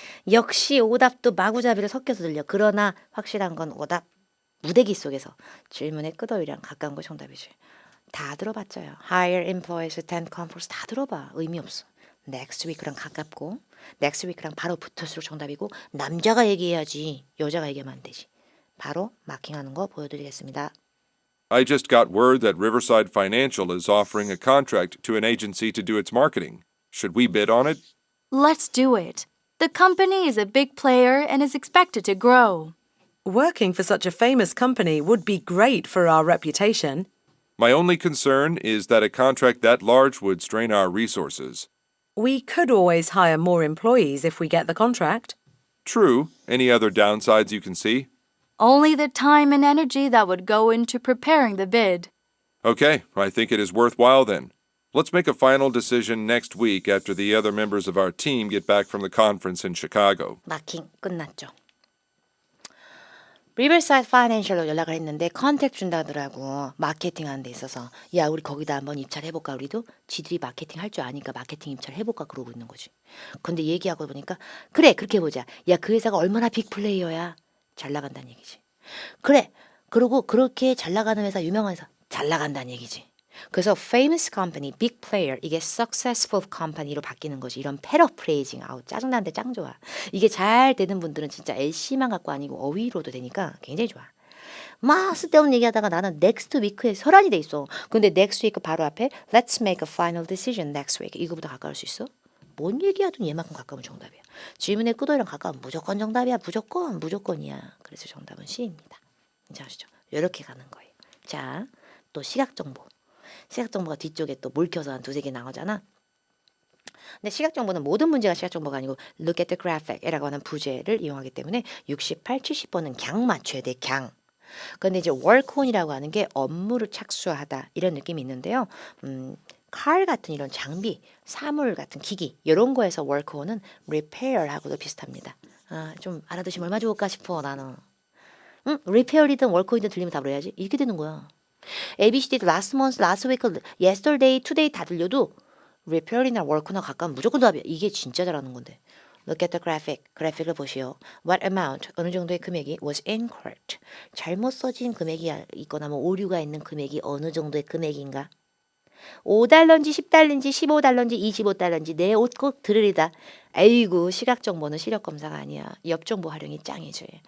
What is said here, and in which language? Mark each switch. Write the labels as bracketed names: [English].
[Korean] 역시 오답도 마구잡이로 섞여서 들려. 그러나 확실한 건 오답 무대기 속에서 질문의 끄덕이랑 가까운 거 정답이지. 다 들어봤죠요. [English] Hire employees, attend conference [Korean] 다 들어봐. 의미 없어. [English] Next week [Korean] 랑 가깝고 next week랑 바로 붙을수록 정답이고 남자가 얘기해야지 여자가 얘기하면 안 되지. 바로 마킹하는 거 보여드리겠습니다. [English] I just got word that Riverside Financial is offering a contract to an agency to do its marketing. Should we bid on it? Let's do it. The company is a big player and is expected to grow. Working for such a famous company would be great for our reputation. My only concern is that a contract that large would strain our resources. We could always hire more employees if we get the contract. True. Any other downsides you can see? Only the time and energy that would go into preparing the bid. Okay, I think it is worthwhile then. Let's make a final decision next week after the other members of our team get back from the conference in Chicago. [Korean] 마킹 끝났죠. 리버사이드 파이낸셜로 연락을 했는데 컨택 준다더라고. 마케팅 하는 데 있어서 야 우리 거기다 한번 입찰해볼까. 우리도 지들이 마케팅 할 줄 아니까 마케팅 입찰해볼까 그러고 있는 거지. 근데 얘기하고 보니까 그래 그렇게 해보자. 야 그 회사가 얼마나 빅플레이어야. 잘 나간다는 얘기지. 그래 그리고 그렇게 잘 나가는 회사 유명한 회사 잘 나간다는 얘기지. 그래서 [English] famous company, big player [Korean] 이게 [English] successful company로 [Korean] 바뀌는 거지. 이런 패러프레이징 아우 짜증나는데 짱 좋아. 이게 잘 되는 분들은 진짜 LC만 갖고 아니고 어휘로도 되니까 굉장히 좋아. 막 쓸데없는 얘기하다가 나는 [English] next week [Korean] 에 설안이 돼 있어. 근데 [English] next week [Korean] 바로 앞에 [English] let's make a final decision next week [Korean] 이거보다 가까울 수 있어? 뭔 얘기하든 얘만큼 가까우면 정답이야. 질문의 끄덕이랑 가까우면 무조건 정답이야. 무조건이야. 그래서 정답은 C입니다. 괜찮으시죠? 이렇게 가는 거예요. 자, 또 시각 정보가 뒤쪽에 또 몰켜서 한 2-3개 나오잖아. 근데 시각 정보는 모든 문제가 시각 정보가 아니고 [English] look at the graphic [Korean] 이라고 하는 부제를 이용하기 때문에 68, 70번은 강 맞춰야 돼. 강. 그런데 이제 work on이라고 하는 게 업무를 착수하다 이런 느낌이 있는데요. 칼 같은 이런 장비, 사물 같은 기기 이런 거에서 work on은 repair하고도 비슷합니다. 아, 좀 알아두시면 얼마 좋을까 싶어 나는. repair이든 work on이든 들리면 답을 해야지. 이렇게 되는 거야. [English] ABCD도 last month, last week, yesterday, today [Korean] 다 들려도 [English] repair이나 work나 [Korean] 가까운 무조건 답이야. 이게 진짜 잘하는 건데. [English] Look at the graphic. [Korean] 그래픽을 보시오. [English] What amount? [Korean] 어느 정도의 금액이 [English] was incorrect. [Korean] 잘못 써진 금액이 있거나 뭐 오류가 있는 금액이 어느 정도의 금액인가? 5달러인지 10달러인지 15달러인지 25달러인지 내 옷 꼭 들으리다. 아이고 시각 정보는 시력 검사가 아니야. 옆 정보 활용이 짱이지.